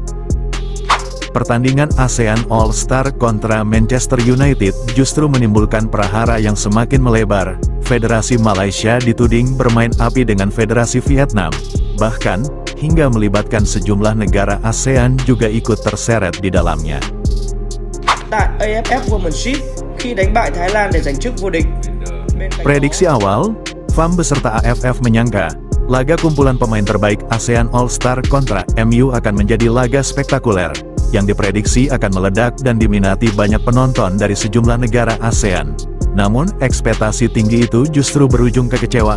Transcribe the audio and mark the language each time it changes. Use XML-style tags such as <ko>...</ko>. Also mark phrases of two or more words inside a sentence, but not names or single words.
<id>Pertandingan ASEAN All-Star kontra Manchester United justru menimbulkan prahara yang semakin melebar. Federasi Malaysia dituding bermain api dengan Federasi Vietnam, bahkan, hingga melibatkan sejumlah negara ASEAN juga ikut terseret di dalamnya.</id> <vi>Tại AFF Womenship khi đánh bại Thái Lan để giành chức vô địch.</vi> <id>Prediksi awal, FAM beserta AFF menyangka, laga kumpulan pemain terbaik ASEAN All-Star kontra MU akan menjadi laga spektakuler, yang diprediksi akan meledak dan diminati banyak penonton dari sejumlah negara ASEAN. Namun, ekspektasi tinggi itu justru berujung kekecewaan.</id>